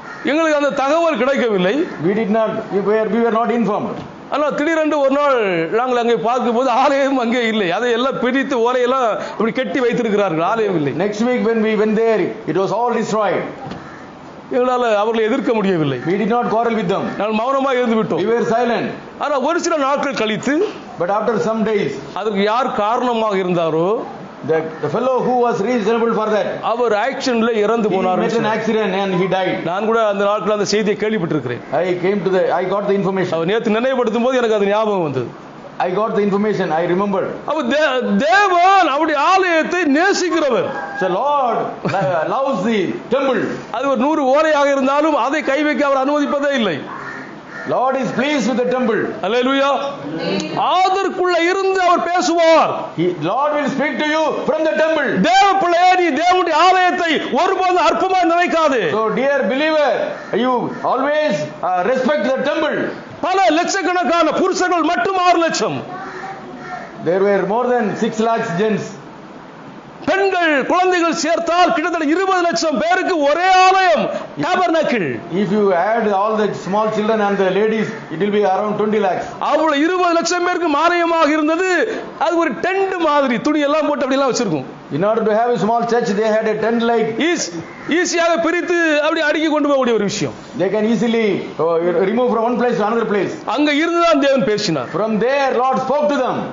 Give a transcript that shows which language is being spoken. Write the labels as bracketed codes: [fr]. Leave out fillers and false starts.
[ta] எங்களுக்கு அந்த தகவல் கிடைக்கவில்லை. [en] We were not informed. [ta] ஆனால் திடீரென்று ஒரு நாள் நாங்கள் அங்கே பார்க்கும்போது ஆலயம் அங்கே இல்லை. அதை எல்லாம் பிரித்து ஓலையெல்லாம் இப்படி கட்டி வைத்திருக்கிறார்கள். ஆலயம் இல்லை. [en] Next week when we went there, it was all destroyed. [ta] எங்களால் அவர்களை எதிர்க்க முடியவில்லை. [en] We did not quarrel with them. [ta] நாங்கள் மௌனமாக இருந்து விட்டோம். [en] We were silent. [ta] ஆனால் ஒரு சில நாட்கள் கழித்து, [en] But after some days, [ta] அதற்கு யார் காரணமாக இருந்தாரோ [en] the fellow who was reasonable for that, [ta] அவர் ஆக்சிடென்ட்ல இறந்து [en] he [ta] போனார். [en] met an accident and he died. [ta] நான் கூட அந்த நாட்கள் அந்த செய்தியை கேள்விப்பட்டிருக்கிறேன். [en] I got the information. [ta] அவர் நேற்று நினைவுபடுத்தும் போது எனக்கு அது ஞாபகம் வந்தது. [en] I got the information. I remembered. [ta] அவர் தேவன் அவருடைய ஆலயத்தை நேசிக்கிறவர். [en] So Lord loves the temple. [ta] அது ஒரு 100 ஓலையாக இருந்தாலும் அதை கை வைக்க அவர் அனுமதிப்பதே இல்லை. [en] Lord is pleased with the temple. [ta] அல்லேலூயா. அதற்குள்ள இருந்து அவர் பேசுவார். [en] Lord will speak to you from the temple. [ta] தேவ பிள்ளையே, நீ தேவனுடைய ஆலயத்தை ஒருபோதும் அற்பமாய் நினைக்காதே. [en] So dear believer, you always respect the temple. [ta] பல லட்சக்கணக்கான புருஷர்கள் மட்டும் 6 லட்சம். [en] There were more than 6 lakhs gents. [ta] பெண்கள் குழந்தைகள் சேர்த்தால் கிட்டத்தட்ட 20 லட்சம் பேருக்கு ஒரே ஆலயம் டாபர்னாக்கிள். [en] If you add all the small children and the ladies, it will be around 20 lakhs. [ta] அவ்வளவு 20 லட்சம் பேருக்கு ஆலயமாக இருந்தது. அது ஒரு டென்ட் மாதிரி துணி எல்லாம் போட்டு அப்படி எல்லாம் வச்சிருக்கும். [en] In order to have a small church, they had a tent like. [ta] ஈஸியாக பிரித்து அப்படி அடுக்கி கொண்டு போகக்கூடிய ஒரு விஷயம். [en] They can easily remove from one place to another place. [ta] அங்க இருந்து தான் தேவன் பேசினார். [en] From there, Lord spoke to them.